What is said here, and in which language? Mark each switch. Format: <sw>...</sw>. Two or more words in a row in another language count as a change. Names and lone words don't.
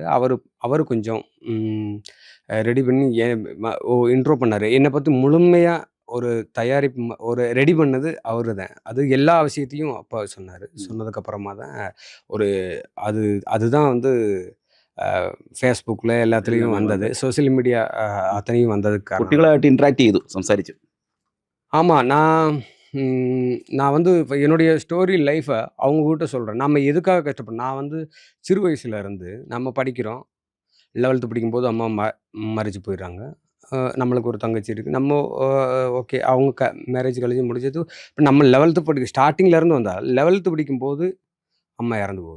<ta>அவர் கொஞ்சம் ரெடி பண்ணி இன்ட்ரோ பண்ணார். என்னை பற்றி முழுமையாக ஒரு தயாரிப்பு ஒரு ரெடி பண்ணது அவரு தான். அது எல்லா விஷயத்தையும் அப்பா சொன்னார். சொன்னதுக்கப்புறமா தான் அதுதான் வந்து ஃபேஸ்புக்கில் எல்லாத்துலேயும் வந்தது.</ta> <en>social media</en> <ta>அத்தனையும் வந்ததுக்கு</ta> <ml>കുട്ടികളായിട്ട് ഇൻട്രാക്ട് ചെയ്തു, സംസാരിച്ചു.</ml> <ta>ஆமாம். நான் வந்து இப்போ என்னுடைய</ta> <en>story life</en> <ta>அவங்கக்கிட்ட சொல்கிறேன். நம்ம எதுக்காக கஷ்டப்படும். நான் வந்து சிறு வயசுல இருந்து நம்ம படிக்கிறோம். 11th படிக்கும்போது அம்மா மறைச்சு போயிடுறாங்க. நம்மளுக்கு ஒரு தங்கச்சி இருக்குது. நம்ம ஓகே, அவங்க மேரேஜ் கழிஞ்சு முடிஞ்சது. இப்போ நம்ம 11th ஸ்டார்டிங்லேருந்து வந்தால் 11th படிக்கும்போது அம்மா இறந்து போகுது.</ta>